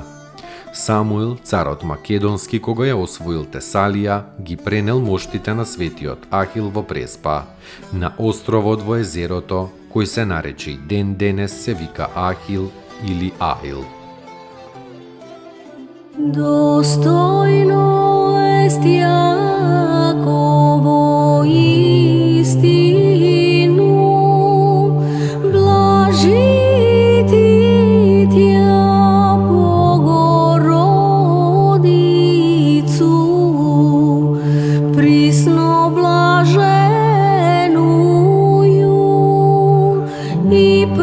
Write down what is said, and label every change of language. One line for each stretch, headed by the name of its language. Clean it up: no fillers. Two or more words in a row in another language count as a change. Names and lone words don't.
Macedonian: Самуил, царот македонски, кога ја освоил Тесалија, ги пренел моштите на светиот Ахил во Преспа, на островот во езерото, кој се нарече и ден денес се вика Ахил или Аил.
Church Slavic: Достојно ест Јаково истину, блажити тја Богородицу, присно блаженују и